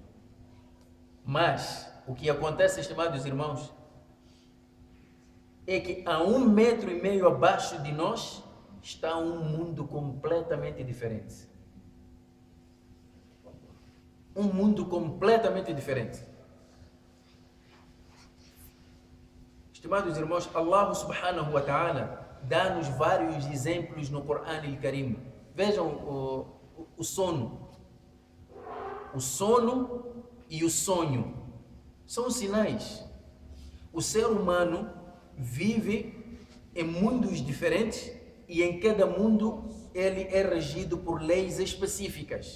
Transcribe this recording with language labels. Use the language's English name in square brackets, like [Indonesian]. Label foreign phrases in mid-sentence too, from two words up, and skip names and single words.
[Portuguese] Mas o que acontece, estimados irmãos, é que a 1,5 metros abaixo de nós está um mundo completamente diferente. Um mundo completamente diferente. Estimados irmãos, [Arabic] الله سبحانه وتعالى [Portuguese] dá-nos vários exemplos no Corão al-Karim. Vejam o sono. O sono e o sonho são sinais. O ser humano vive em mundos diferentes e em cada mundo ele é regido por leis específicas.